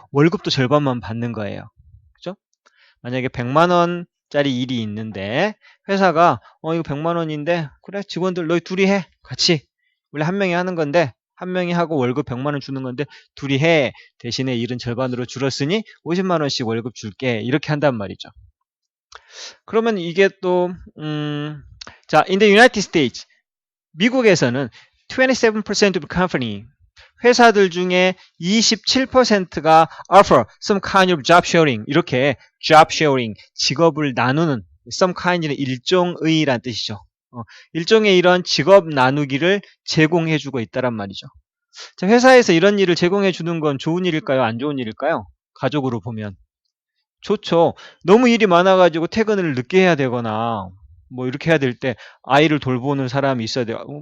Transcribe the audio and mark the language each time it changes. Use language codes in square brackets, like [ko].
[ko] 월급도 절반만 받는 거예요. 그죠? 만약에 100만 원짜리 일이 있는데 회사가 이거 100만 원인데 그래 직원들 너희 둘이 해. 같이. 원래 한 명이 하는 건데 한 명이 하고 월급 100만 원 주는 건데 둘이 해. 대신에 일은 절반으로 줄었으니 50만 원씩 월급 줄게. 이렇게 한단 말이죠. 그러면 이게 또 자, [en] in the United States [ko] 미국에서는 [en] 27% of company [ko] 회사들 중에 27%가 [en] offer some kind of job sharing [ko] 이렇게 [en] job sharing [ko] 직업을 나누는 [en] some kind는 [ko] 일종의란 뜻이죠. 일종의 이런 직업 나누기를 제공해주고 있다란 말이죠. 자, 회사에서 이런 일을 제공해주는 건 좋은 일일까요? 안 좋은 일일까요? 가족으로 보면 좋죠. 너무 일이 많아가지고 퇴근을 늦게 해야 되거나 뭐 이렇게 해야 될 때 아이를 돌보는 사람이 있어야 돼요.